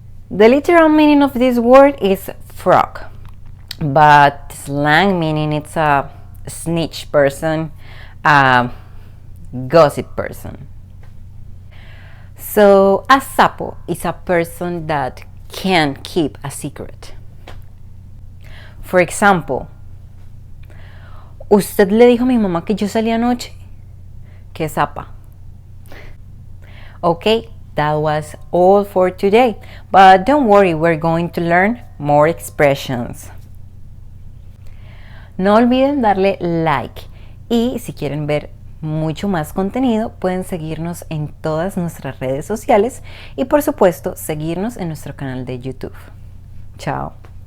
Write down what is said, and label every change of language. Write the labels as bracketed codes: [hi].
[en] The literal meaning of this word is frog, but slang meaning it's a snitch person, a gossip person. So a sapo is a person that can't keep a secret. For example, [es] ¿usted le dijo a mi mamá que yo salí anoche? ¡Qué zapa! [en] Okay, that was all for today. But don't worry, we're going to learn more expressions. [es] No olviden darle like y si quieren ver mucho más contenido, pueden seguirnos en todas nuestras redes sociales y por supuesto seguirnos en nuestro canal de YouTube. Chao.